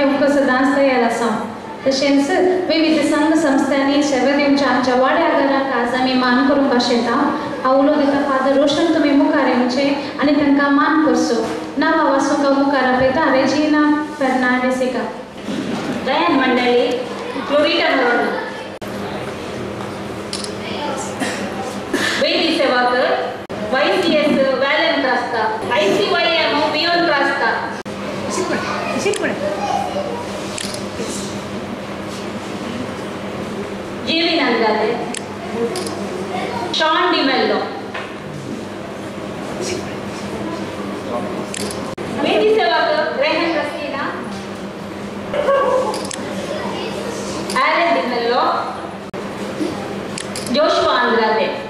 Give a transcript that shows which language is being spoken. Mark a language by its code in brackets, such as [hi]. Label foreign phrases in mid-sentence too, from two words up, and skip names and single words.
[kok] सदांच तयार आसा तशेंच विविध संघ संस्थांनी सेवा दिवच्या आमच्या वाड्या घराक आज आमी मान करूंक आशेता हांव उलो दिता फादर रोशन तुमी मुखार येवचे आनी तांकां मान करचो नांवां वाचूंक हांव मुखार आपयता रेजिना फर्नांडीस दयान मंडळी क्लोरिटा म्हणून वेदी सेवा कर YCS व्हॅलेंट रास्ता ICYM बियॉन्ड रास्ता जेवी नंदाले शॉन डिमेल्लो वेदी सेवा कर रेहन रस्तीना Aaron Di Mello, Joshua Andrade.